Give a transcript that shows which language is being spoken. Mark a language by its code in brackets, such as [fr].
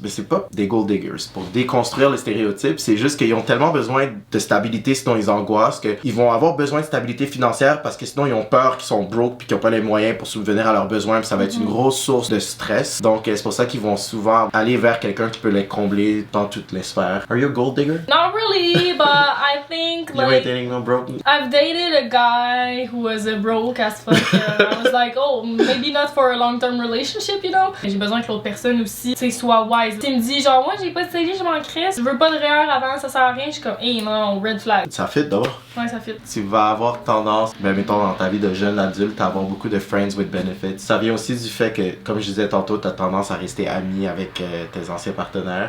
[fr] Mais c'est pas des gold diggers. Pour déconstruire le stéréotype, c'est juste qu'ils ont tellement besoin de stabilité, sinon ils angoissent, qu'ils vont avoir besoin de stabilité financière parce que sinon ils ont peur qu'ils sont broke puis qu'ils ont pas les moyens pour subvenir à leurs besoins. Puis ça va être une grosse source de stress. Donc c'est pour ça qu'ils vont souvent aller vers quelqu'un qui peut les combler dans toutes les sphères. [en] Are you a gold digger? Not really, but I think you ain't dating no broke. I've dated a guy who was a broke as fuck. I was like, oh, maybe not for a long-term relationship, you know. [fr] J'ai besoin que l'autre personne aussi, tu sais, soit wise. Tu me dis genre, moi j'ai pas de CG, je m'en crisse, je veux pas de REER avant, ça sert à rien. Je suis comme, hey non, red flag. Ça fit d'abord. Ouais, ça fit. Tu vas avoir tendance, ben mettons dans ta vie de jeune adulte, à avoir beaucoup de [en] friends with benefits. [fr] Ça vient aussi du fait que, comme je disais tantôt, t'as tendance à rester ami avec tes anciens partenaires.